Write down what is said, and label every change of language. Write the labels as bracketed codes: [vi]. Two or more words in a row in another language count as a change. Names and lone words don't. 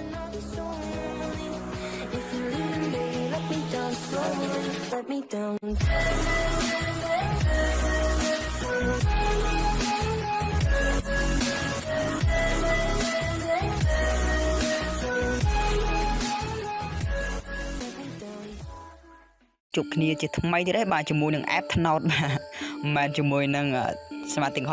[en] If you're leaving, baby, let me down slowly. Let me down. [km] ជួបគ្នាជាថ្មីទៀតហើយបាទជាមួយនឹង App Tnaot បាទមិនជាមួយនឹងសមាជិក